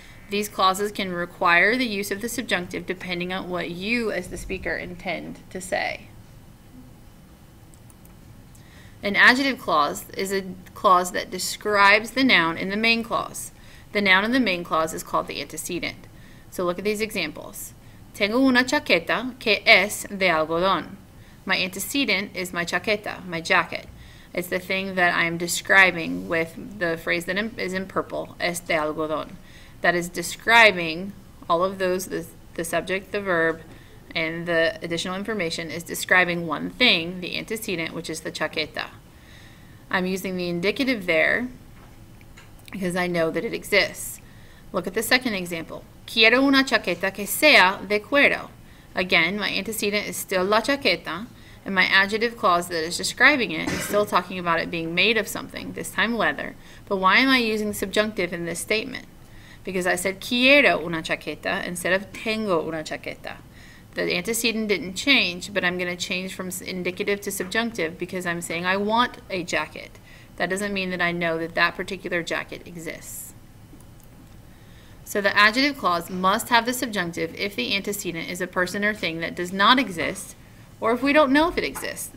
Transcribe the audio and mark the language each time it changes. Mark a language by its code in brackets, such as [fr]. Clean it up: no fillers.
[en] These clauses can require the use of the subjunctive depending on what you as the speaker intend to say. An adjective clause is a clause that describes the noun in the main clause. The noun in the main clause is called the antecedent. So look at these examples. [es] Tengo una chaqueta que es de algodón. [en] My antecedent is my chaqueta, my jacket. It's the thing that I am describing with the phrase that is in purple, [es] es de algodón. [en] That is describing all of those, the subject, the verb, and the additional information is describing one thing, the antecedent, which is the chaqueta. I'm using the indicative there because I know that it exists. Look at the second example. [es] Quiero una chaqueta que sea de cuero. [en] Again, my antecedent is still la chaqueta, and my adjective clause that is describing it is still talking about it being made of something, this time leather. But why am I using subjunctive in this statement? Because I said [es] quiero una chaqueta [en] instead of [es] tengo una chaqueta. [en] The antecedent didn't change, but I'm going to change from indicative to subjunctive because I'm saying I want a jacket. That doesn't mean that I know that that particular jacket exists. So the adjective clause must have the subjunctive if the antecedent is a person or thing that does not exist, or if we don't know if it exists.